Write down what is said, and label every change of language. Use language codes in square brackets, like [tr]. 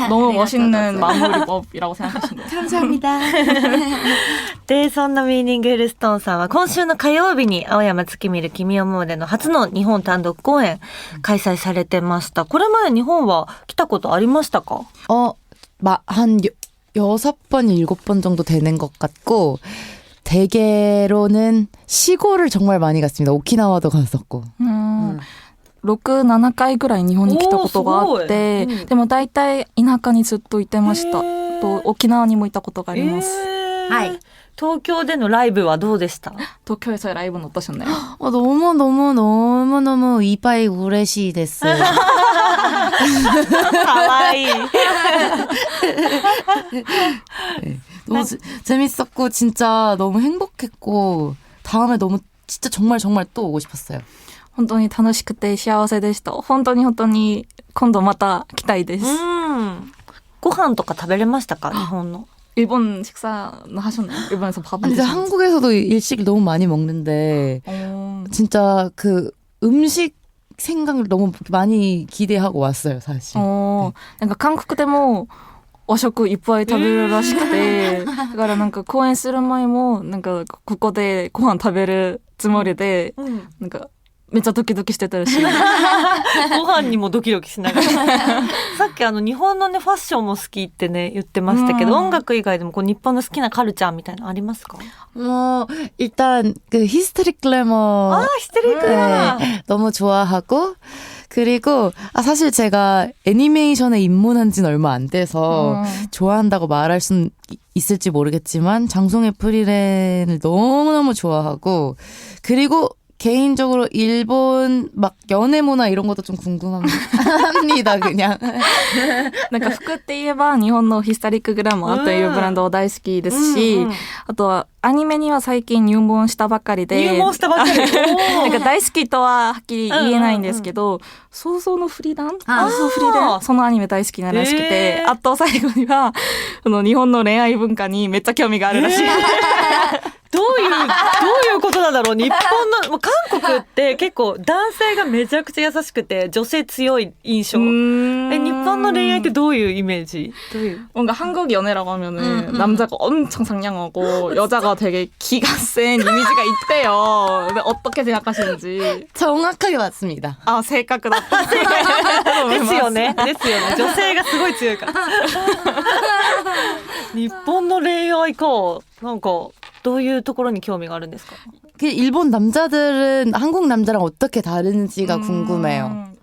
[ko] 너무 멋있는 마무리법이라고 생각하시네요. 감사합니다. [ja] で、そんなミーニングフルストーンさんは今週の火曜日に青山月見る君を思うでの初の日本単独公演開催されてました。これまで日本は来たことありましたか？ [ko] 한 6번, 7번 정도 되는 것 같고 대개로는 시골을 정말 많이 갔습니다. 오키나와도 갔었고. [ja] 6、7回ぐらい日本に来たことがあって、でも大体田舎にずっといてました。と沖縄にも行ったことがあります。はい。東京でのライブはどうでした？ [ko] 도쿄에서의 라이브는 어떠셨나요? 너무 [ja] 이빠이 우레시 데스. かわいい。 [ko] 너무 재밌었고 진짜 너무 행복했고 다음에 너무 진짜 정말 또 오고 싶었어요. [ja] 本当に楽しくて幸せでした。本当に今度また来たいです。ご飯とか食べれましたか？日本の。 [ko] 일본 식사는 하셨나요? 일본에서 밥을 근데 드셨나요? 한국에서도 일식을 너무 많이 먹는데 진짜 그 음식 생각을 너무 많이 기대하고 왔어요, 사실. 그러니까 한국 [ja] でも和食いっぱい食べるらしくて、だからなんか公演する前もなんかここでご飯食べるつもりで、なんかめっちゃドキドキしてたらしい。ご飯にもドキドキしながら。さっき日本のねファッションも好きってね言ってましたけど、音楽以外でもこう日本の好きなカルチャーみたいなのありますか？ [ko] 일단 그 히스테릭 글래머. 히스테릭 글래머. 너무 좋아하고 그리고 사실 제가 애니메이션에 입문한 지는 얼마 안 돼서 좋아한다고 말할 순 있을지 모르겠지만 장송의 프리랜을 너무너무 좋아하고 그리고 개인적으로 일본 막 연애 문화 이런 것도 좀 궁금합니다. 그냥. [ja] なんか服って言えば日本のヒスタリックグラマーというブランド大好きですし、あとはアニメには最近入門したばかりで、なんか大好きとははっきり言えないんですけど、想像のフリーダン、そのアニメ大好きならしくて、あと最後には日本の恋愛文化にめっちゃ興味があるらしい。どういうことなんだろう。日本の韓国って結構男性がめちゃくちゃ優しくて女性強い印象。日本の恋愛ってどういうイメージ？ [ko] 뭔가 한국 연애라고 하면은 남자가 엄청 상냥하고 여자가 되게 기가 센 이미지가 있대요. 근데 어떻게 생각하시는지? 정확하게 맞습니다. [ja] 正確だった。ですよね。ですよね。女性がすごい強いから。日本の恋愛か。なんかどういうところに興味があるんですか？ [ko] 일본 남자들은 한국 남자랑 어떻게 다른지가 궁금해요.